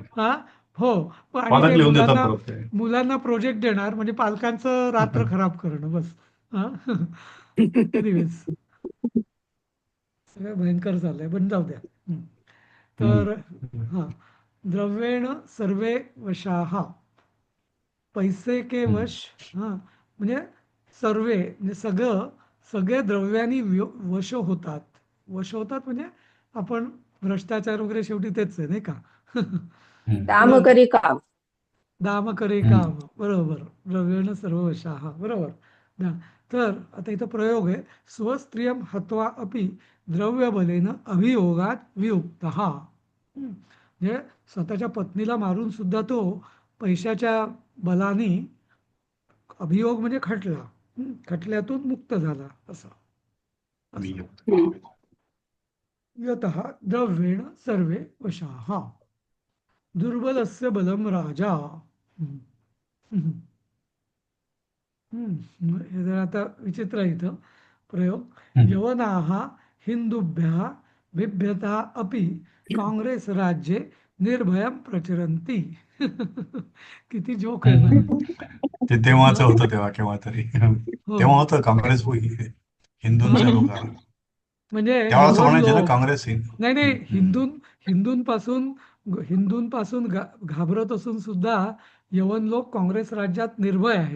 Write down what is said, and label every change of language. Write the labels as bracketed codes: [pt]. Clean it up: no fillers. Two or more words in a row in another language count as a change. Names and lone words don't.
[mr] हा, हो. आणि पालक ते लिहून देतात परत ते. मुलांना प्रोजेक्ट देणार म्हणजे पालकांचं रात्र खराब करणं बस. हा. एनिवेज, सगळं भयंकर झालंय, पण जाऊ द्या. तर हा, [sa] द्रव्येण सर्वे वशाः, [hi] पैसे के वश. [mr] हा, म्हणजे म्हणजे सगळे द्रव्यानी वश होतात. वश होतात म्हणजे आपण भ्रष्टाचार वगैरे शेवटी तेच आहे, नाही का? दाम करी काम. [hi] दाम करे काम, [mr] बरोबर. [sa] द्रव्येण सर्व वशाः, बरोबर. [mr] तर आता इथं प्रयोग आहे, [sa] स्वस्त्रियम हत्वा अपि द्रव्यबलेन अभियोगात वियुक्तः. [mr] म्हणजे स्वतःच्या पत्नीला मारून सुद्धा तो पैशाच्या बलाने, अभियोग म्हणजे खटला, खटल्यातून मुक्त झाला असं. [sa] यतः द्रव्येण सर्वे वशाः, दुर्बलस्य बलम राजा. [mr] हे जर आता विचित्र आहे इथं प्रयोग. [sa] यवनाः हिंदुभ्यः बिभ्यता अपि काँग्रेस राज्ये निर्भयं प्रचरन्ति. [mr] किती जोक आहे ना. ते तेव्हाच होतं, तेव्हा केव्हा तरी हो, तेव्हा होतं काँग्रेस हिंदूंच्या लोकांना. म्हणजे तेव्हा असं यवन म्हणायचे ना लोक, काँग्रेस नाही नाही, हिंदूंपासून घाबरत असून सुद्धा यवन लोक काँग्रेस राज्यात निर्भय आहेत.